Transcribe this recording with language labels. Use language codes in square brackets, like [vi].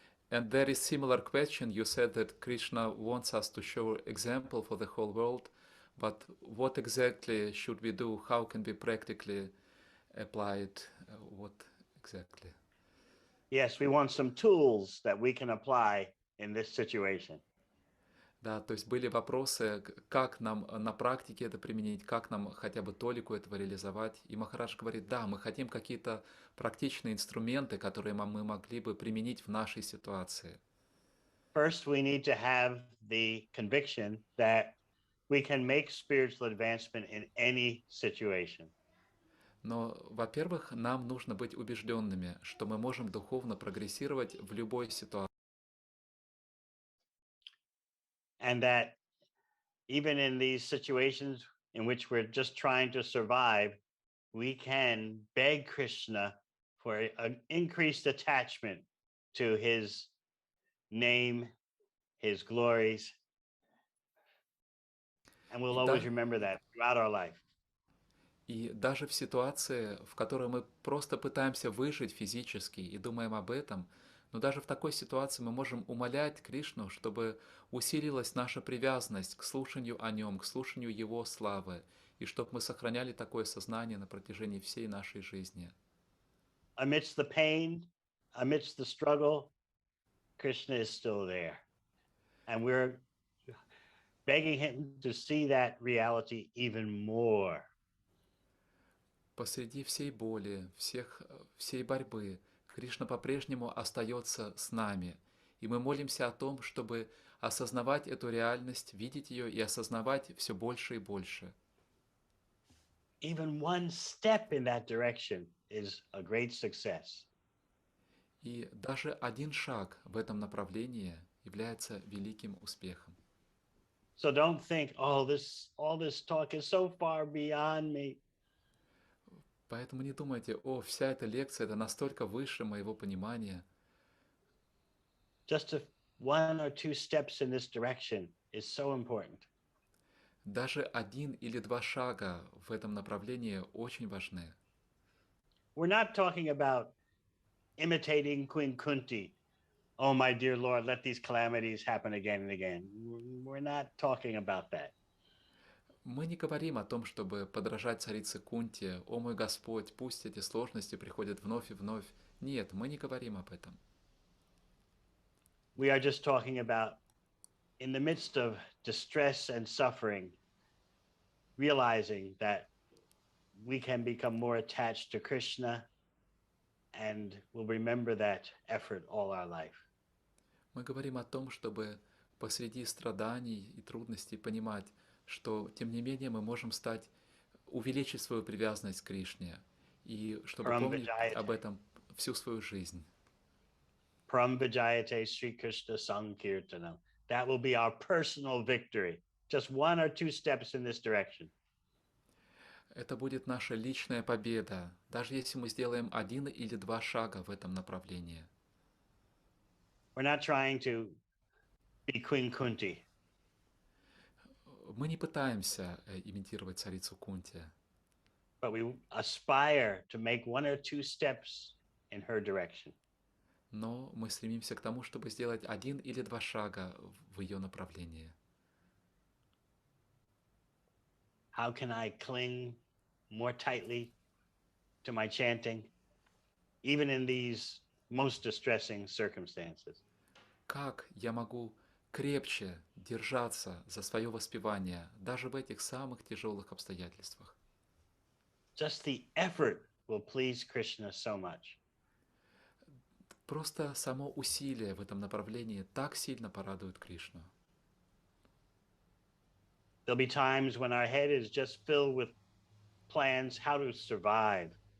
[en] And there is similar question. You said that Krishna wants us to show example for the whole world, but what exactly should we do? How can we practically apply it? What exactly? Yes, we want some tools that we can apply in this situation. [ru] Да, то есть были вопросы, как нам на практике это применить, как нам хотя бы толику этого реализовать. И Махарадж говорит, да, мы хотим какие-то практичные инструменты, которые мы могли бы применить в нашей ситуации. [en] First, we need to have the conviction that we can make spiritual advancement in any situation. [ru] Но, во-первых, нам нужно быть убежденными, что мы можем духовно прогрессировать в любой ситуации. [en] And that even in these situations in which we're just trying to survive, we can beg Krishna for an increased attachment to his name, his glories. And we'll always remember that throughout our life. [ru] И даже в ситуации, в которой мы просто пытаемся выжить физически и думаем об этом, но даже в такой ситуации мы можем умолять Кришну, чтобы усилилась наша привязанность к слушанию о Нем, к слушанию Его славы, и чтобы мы сохраняли такое сознание на протяжении всей нашей жизни. [en] Amidst the pain, amidst the struggle, Krishna is still there. And we're begging him to see that reality even more. [ru] Посреди всей боли, всей борьбы, Кришна по-прежнему остается с нами, И мы молимся о том, чтобы осознавать эту реальность, видеть ее и осознавать все больше и больше. [en] Even one step in that direction is a great success. [ru] И даже один шаг в этом направлении является великим успехом. [en] So don't think, oh, all this talk is so far beyond me. [ru] Поэтому не думайте, о, вся эта лекция, это настолько выше моего понимания. [en] Just one or two steps in this direction is so important. [ru] Даже один или два шага в этом направлении очень важны. [en] We're not talking about imitating Queen Kunti. Oh, my dear Lord, let these calamities happen again and again. We're not talking about that. [ru] Мы не говорим о том, чтобы подражать царице Кунте, «О мой Господь, пусть эти сложности приходят вновь и вновь». Нет, мы не говорим об этом. [en] We are just talking about, in the midst of distress and suffering, realizing that we can become more attached to Krishna and will remember that effort all our life. [ru] Мы говорим о том, чтобы посреди страданий и трудностей понимать, что, тем не менее, мы можем увеличить свою привязанность к Кришне, и чтобы [sa] Param [ru] помнить об [sa] Vijayate. [ru] этом всю свою жизнь. [sa] Param Vijayate Sri Krishna Sankirtanam. [en] That will be our personal victory. Just one or two steps in this direction. [ru] Это будет наша личная победа, даже если мы сделаем один или два шага в этом направлении. [en] We're not trying to be Queen Kunti. [ru] Мы не пытаемся имитировать царицу Кунти, [en] But we aspire to make one or two steps in her direction. [ru] но мы стремимся к тому, чтобы сделать один или два шага в ее направлении. [en] How can I cling more tightly to my chanting, even in these most distressing circumstances? [ru] Как я могу крепче держаться за свое воспевание даже в этих самых тяжелых обстоятельствах? [en] Just the effort will please Krishna so much. [ru] Просто само усилие в этом направлении так сильно порадует Кришну. [en] There'll be times when our head is just filled with plans how to survive.